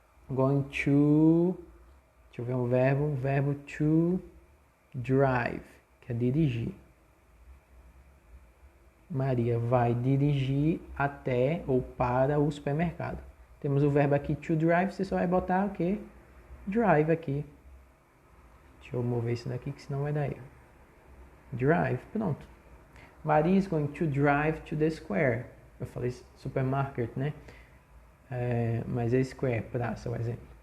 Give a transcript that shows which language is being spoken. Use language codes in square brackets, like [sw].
[pt] Going to, deixa eu ver um verbo to drive, que é dirigir. Maria vai dirigir até ou para o supermercado. Temos o verbo aqui to drive, você só vai botar o quê? Drive aqui. Deixa eu mover isso daqui que senão vai dar erro. Drive, pronto. [en] Maria is going to drive to the square. [pt] Eu falei supermarket, né? Mas é square, praça, o exemplo.